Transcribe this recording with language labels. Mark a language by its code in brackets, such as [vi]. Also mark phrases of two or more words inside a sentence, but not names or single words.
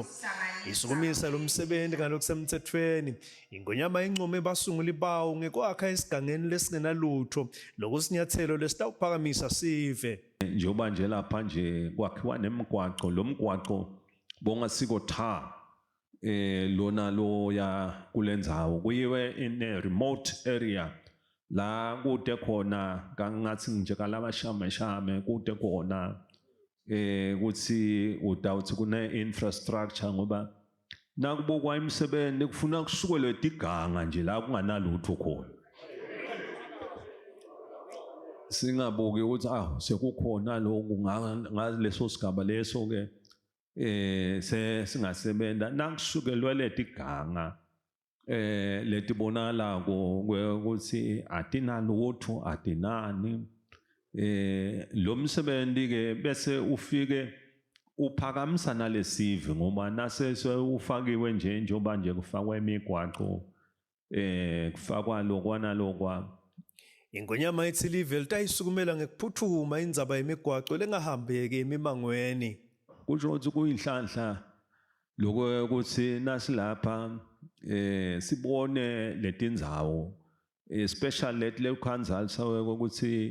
[ss] Isukumisa lo msebenzi ngalokusemthethweni ingwenyama incume basunguli bawo ngekwakha esigangeni lesingenalutho lokusinyathelo lesitawuphakamisa sive. Njengoba nje lapha nje kwakhiwa nemigwaqo lo mgwaqo bongasiko tha lona loya kulendzawo kuyiwe [en] in a remote area [ss] la kude khona kangathi nje kalabashame kude khona kuthi utawuthi kune infrastructure ngoba nakubukwa imisebenzi kufuna kusukelwe iganga nje la kunganalutho khona. Singabuki ukuthi sekukhona lokhu ngaleso sigaba leso ke singasebenta nakusukelwe letiganga letibonala ukuthi atinalutho atinani. Lo msebenzi ke bese ufike uphakamisa nalesive ngoba nase ufakiwe njengoba nje kufakwa imigwaqo kufakwa lokwana lokwa. Ingwenyama ithi live litayisukumela ngekuphuthuma indzaba yemigwaqo lengahambeki emimangweni. Kusho ukuthi kuyinhlanhla lokho ukuthi nasilapha sibone letindzawo especially letikhandzali sawe ukuthi